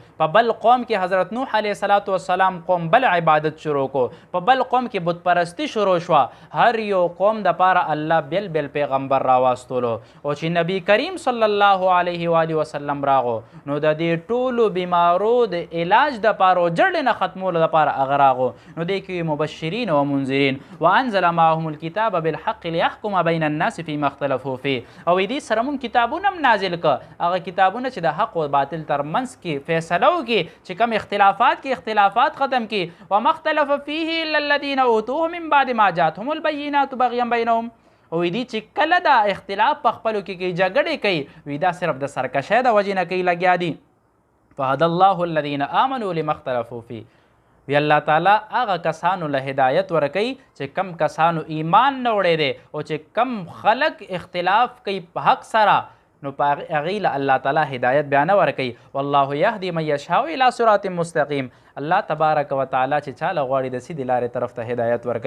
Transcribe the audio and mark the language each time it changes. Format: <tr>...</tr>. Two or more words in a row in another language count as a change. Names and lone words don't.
<ps>په بل قوم کې حضرت نوح</ps> <ar>علیه صلات وسلام</ar> <ps>قوم بل عبادت شروع کو په بل قوم کې بت پرستی شروع شوه هر یو قوم دپاره الله بیل بیل پیغمبر راواستولو او چې نبی کریم</ps> <ar>صلی الله علیه و وسلم</ar> <ps>راغو نو د دې ټولو بیمارو د علاج دپاره جړې نه ختمولو دپاره هغه راغو نو دی کې</ps> <ar>مبشرین و منذرین وانزل معهم الکتاب بالحق لیحکم بین الناس فیما اختلفوا فیه</ar> <ps>او دې سره مونږ کتابونه هم نازل که هغه کتابونه چې د حق و باطل ترمنځ کې فیصله وکړي چې کوم اختلافات کې اختلافات ختم کړي</ps> <ar>وما اختلف فیه الا الذین اوتوه من بعد ما جاءتهم البینات بغیا بینهم</ar> <ps>وی دی چې کله دا اختلاف په خپلو کې کوي جګړې کوي وی دا صرف د سرکشۍ د وجې نه کوي لګیا دي</ps> <ar>فهد الله الذین آمنوا لما اختلفوا</ar> <ps>فی وی الله تعالی هغه کسانو له هدایت ورکوي چې کم کسانو ایمان نه وړی دی او چې کم خلق اختلاف کوي په حق سره نو په هغې له الله تعالی هدایت بیا نه ورکوي</ps> <ar>والله یهدي من یشاء الی صراط مستقیم.</ar> <ps>الله</ps> <ar>تبارک و تعالی</ar> <ps>چې چاله غواړي د سیدې لارې طرف ته هدایت ورکوي.</ps>